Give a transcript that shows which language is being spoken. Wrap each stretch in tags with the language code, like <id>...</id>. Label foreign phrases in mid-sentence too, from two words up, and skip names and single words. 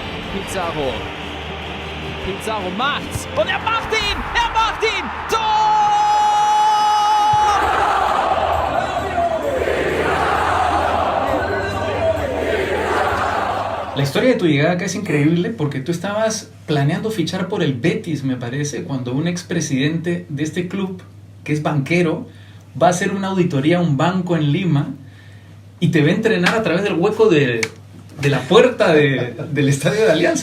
<de>Pizarro. Pizarro macht's. Und er macht ihn! Er macht ihn! Tor!</de> <es>La historia de tu llegada acá es increíble porque tú estabas planeando fichar por el Betis, me parece, cuando un expresidente de este club, que es banquero, va a hacer una auditoría a un banco en Lima y te va a entrenar a través del hueco de la puerta del estadio de Alianza.</es>